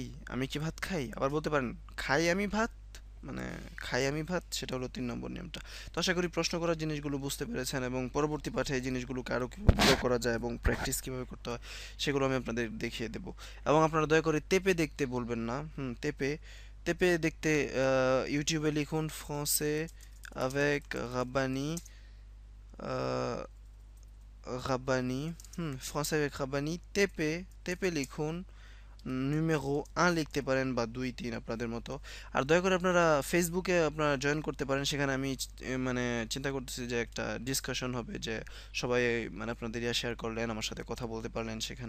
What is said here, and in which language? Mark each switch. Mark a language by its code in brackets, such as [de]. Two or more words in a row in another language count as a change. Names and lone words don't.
[bn] আমি কি ভাত খাই? আবার বলতে পারেন খাই আমি ভাত? মানে খাই আমি ভাত? সেটা হলো ৩ নম্বর নিয়মটা। তো আশা করি প্রশ্ন করার জিনিসগুলো বুঝতে পেরেছেন এবং পরবর্তী পাঠে এই জিনিসগুলোকে আরো কিভাবে প্রয়োগ করা যায় এবং প্র্যাকটিস কিভাবে করতে হয় সেগুলো আমি আপনাদের দেখিয়ে দেব। এবং আপনারা দয়া করে তেপে দেখতে বলবেন না। তেপে, তেপে দেখতে YouTube এ লিখুন français avec Rabbani আ রাব্বানি, ফ্রান্স avec রাব্বানি, তেপে, তেপে লিখুন, নুমেরো ১ লিখতে পারেন বা ২, ৩ আপনাদের মতো। আর দয়া করে আপনারা ফেসবুকে আপনারা জয়েন করতে পারেন। সেখানে আমি মানে চিন্তা করতেছি যে একটা ডিসকাশন হবে যে সবাই মানে আপনাদের শেয়ার করলেন, আমার সাথে কথা বলতে পারলেন সেখানে।